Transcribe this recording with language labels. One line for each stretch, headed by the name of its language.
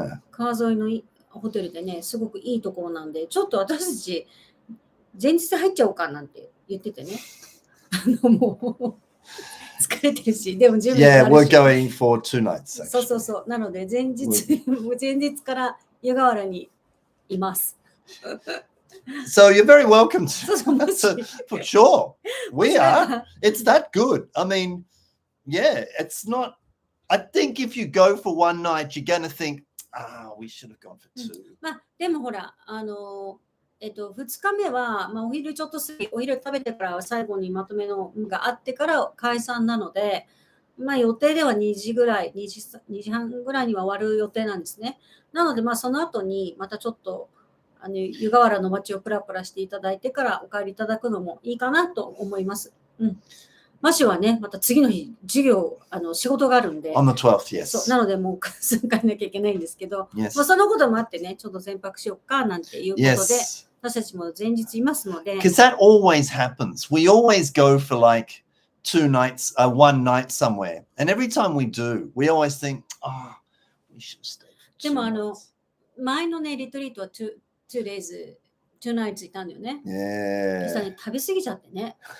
Japanese: 川沿いのホテルでね、すごくいいところなんで、ちょっと私たち前日入っちゃおうかなんて言っててね。もう疲れてるし、でも準備もあるし。
English: we're going for 2 nights.
Japanese: そう。なので前日から湯河原にいます。
English: So you're very welcome to for sure. We are. It's that good. I mean, it's not. I think if you go for 1 night, you're going to think, we should have gone for 2.
Japanese: まあでもほら2日目は、まあ、お昼ちょっと過ぎ、お昼食べてから最後にまとめのがあってから解散なので、まあ予定では2時半ぐらいには終わる予定なんですね。なのでまあその後にまたちょっと湯河原の街をプラプラしていただいてからお帰りいただくのもいいかなと思います。マシはね、また次の日、仕事があるんで。
English: On the 12th, yes.
Japanese: そう、なので、もうすぐ帰らなきゃいけないんですけど、
English: Yes.
Japanese: まあ、そのこともあってね、ちょっと全泊しようかなんていうことで、私たちも前日いますので。
English: Because that always happens. We always go for like 2 nights, 1 night somewhere. And every time we do, we always think, we should stay for 2 nights.
Japanese: でも、前のね、リトリートは
English: 2 days, 2 nights
Japanese: いたんだよね。そしたらね、食べ過ぎちゃってね。